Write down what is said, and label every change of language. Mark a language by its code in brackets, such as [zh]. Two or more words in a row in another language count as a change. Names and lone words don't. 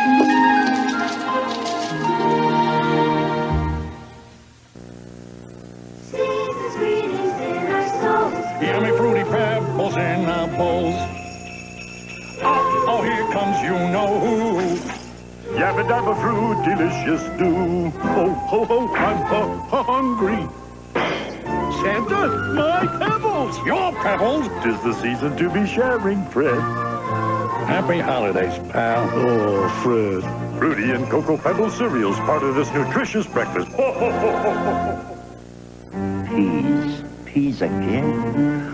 [en] Yummy fruity pebbles in our bowls. Oh, here comes you know who. Yabba dabba fruit, delicious do. Oh, ho, ho, I'm hungry. Santa, my pebbles! Your pebbles? 'Tis the season to be sharing, Fred. Happy holidays, pal. Oh, Fred. Fruity and Cocoa Pebbles cereals, part of this nutritious breakfast. Peas. Peas again?